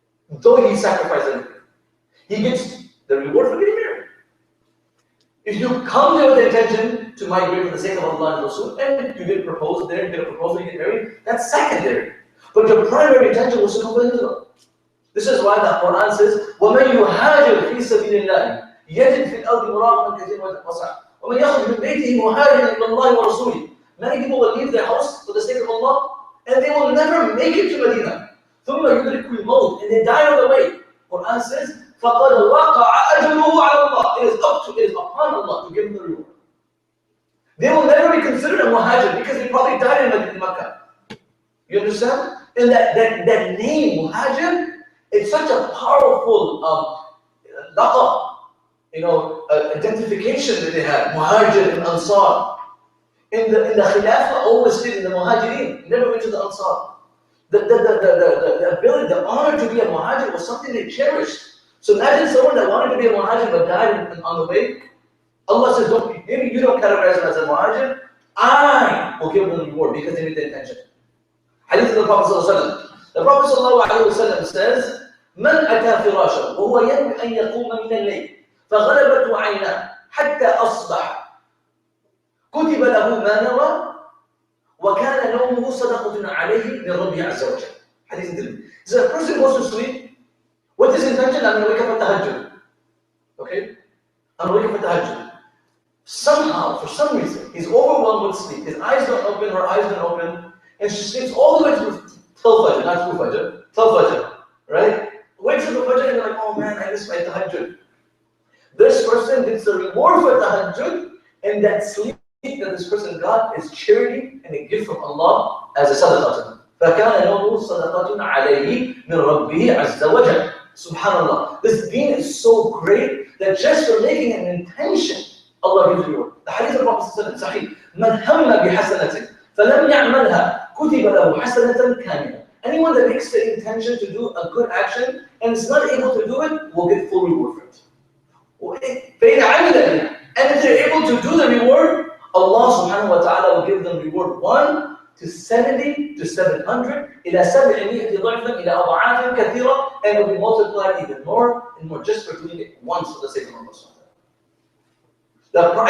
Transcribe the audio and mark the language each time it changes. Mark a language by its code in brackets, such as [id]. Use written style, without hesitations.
[en] Though he sacrificed everything. He gets the reward for getting married. If you come there with the intention to migrate for the sake of Allah and Rasul, and you did propose there, you did a proposal, you get married, that's secondary. But your primary intention was to come to hijrah. This is why the Quran says, [ar] وَمَنْ يُهَاجِرْ فِي سَبِيلِ اللَّهِ يَجِدْ فِي الْأَرْضِ مُرَاغَمًا كَثِيرًا وَسَعًا وَمَنْ يَخْرُجْ مِنْ بَيْتِهِ مُهَاجِرًا إِلَى اللَّهِ وَرَسُولِهِ. [en] Many people will leave their house for the sake of Allah, and they will never make it to Medina. [ar] ثُمَّ يُدْرِكُ الْمَوْتِ, [en] and they die on the way. Quran says, [ar] فَقَدْ وَقَعَ أَجْرُهُ عَلَى اللَّهِ. [en] It is upon Allah to give them the reward. They will never be considered a muhajir because they probably died in Makkah. You understand? And that name, muhajir, it's such a powerful laqab, identification that they have. Muhajir and Ansar. In the Khilafah, always stayed in the Muhajirin, never went to the Ansar. The ability, the honor to be a muhajir was something they cherished. So imagine someone that wanted to be a muhajir but died on the way. Allah says, maybe you don't categorize them as a muhajir, I will give them the reward because they made the intention. Hadith of the Prophet ﷺ. The Prophet ﷺ says, [ar] من أتى فراشه وهو ينوي أن يقوم من الليل فغلبته عيناه حتى أصبح كتب له ما نوى وكان نومه صدقة عليه من ربه عز وجل. [en] Hadith Tirmidhi. So a person goes to sleep with his intention, I'm going to wake up at tahajjud. Okay? I'm going to wake up at tahajjud. Somehow, for some reason, he's overwhelmed with sleep. His eyes don't open, her eyes don't open, and she sleeps all the way till Fajr, not through Fajr, till Fajr, right? Waits till the Fajr and you're like, oh man, I missed my tahajjud. This person gets the reward for tahajjud, and that sleep that this person got is charity and a gift from Allah as a sadaqah. [ar] فَكَانَ نَوْمُهُ صَدَقَةٌ عَلَيْهِ مِنْ رَبِّهِ عَزَّ وَجَلَّ. Subhanallah. [en] This deen is so great that just for making an intention, Allah gives you reward. The hadith of the Prophet Sahih, [ar] مَنْ هَمَّ بِحَسَنَةٍ فَلَمْ يَعْمَلْهَا كُتِبَ لَهُ حَسَنَةً كَامِلَةً. [en] Anyone that makes the intention to do a good action and is not able to do it, will get full reward for it. And if they're able to do the reward, Allah subhanahu wa ta'ala will give them reward 1 to 70 to 700 [ar] إلى 700 ضعفا إلى أضعاف كثيرة, [en] and it will be multiplied even more and more just for doing it once for the sake of Allah subhanahu wa ta'ala.